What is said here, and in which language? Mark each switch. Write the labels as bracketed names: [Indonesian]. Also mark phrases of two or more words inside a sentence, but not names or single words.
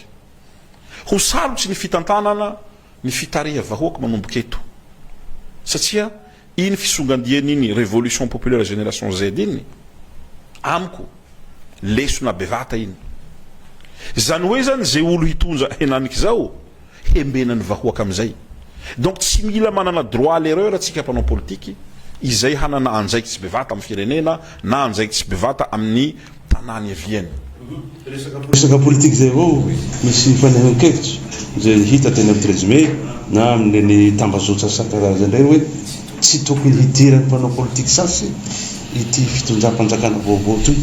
[Malagasy] Ho sarotsy ny fitantanana ny fitariha vahoaky manomboka eto satria iny fisongandiany iny [French] révolution populaire génération Z [Malagasy] iny amiko lesona bevata iny. Zany hoe zany zay olo hitonja henaniky zao hembenany vahoaka amizay. Donc tsy mila manana [French] droit à l'erreur [Malagasy] atsika mpanao politique izay hanana anjaiky tsy bevata amin'ny firenena na anjaiky tsy bevata amin'ny tanàny aviany. Resaka politique zay avao misy fanehoan-kevitry zay hita teny amin'ny 13 mai na amin'ny tambazotra isan-karazany reny hoe tsy tokony hidiran'ny mpanao politique sasy ity fitondram-panjakana vaovao toy.